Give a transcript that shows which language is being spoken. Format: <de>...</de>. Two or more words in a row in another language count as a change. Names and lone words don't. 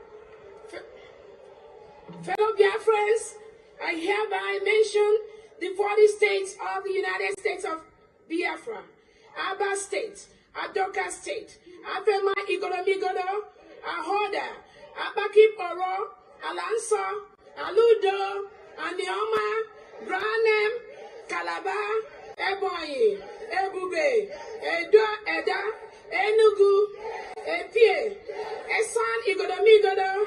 <en>Fellow Biafrans, I hereby mention the 40 states of the United States of Biafra: Aba State, Adoka State, Afema Igoromigodo, Ahoda, Abaki Poro, Alanso, Aludo, Anioma, Branem, Calabar, Ebonyi, Ebube, Eda, Enugu, Epie, Esan Igoromigodo,</en>